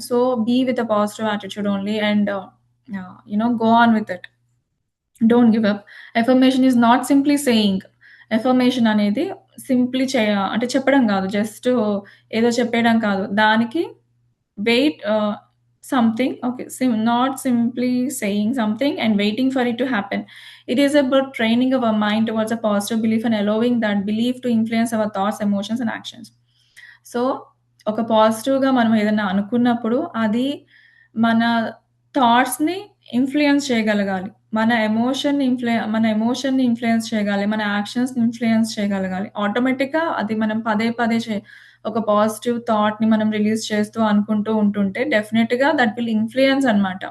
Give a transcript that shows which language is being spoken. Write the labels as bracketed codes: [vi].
[en] So, be with a positive attitude only and go on with it. Don't give up. Affirmation is not simply saying. [te] Affirmation అనేది simply అంటే చెప్పడం గాదు. Just ఏదో చెప్పేయడం కాదు. దానికి wait [en] something, okay, not simply saying something and waiting for it to happen. It is about training our mind towards a positive belief and allowing that belief to influence our thoughts, emotions and actions. [te] So, ఒక పాజిటివ్‌గా మనం ఏదన్నా అనుకున్నప్పుడు అది మన థాట్స్‌ని influence చేయగలగాలి. మన ఎమోషన్‌ని influence చేయగాలి. మన యాక్షన్స్‌ని ఇన్‌ఫ్లూయెన్స్ చేయగలగాలి. ఆటోమేటిక్‌గా అది మనం పదే పదే ఒక పాజిటివ్ థాట్‌ని మనం రిలీజ్ చేస్తూ అనుకుంటూ ఉంటుంటే డెఫినిట్‌గా [en] that will influence [te] అన్నమాట.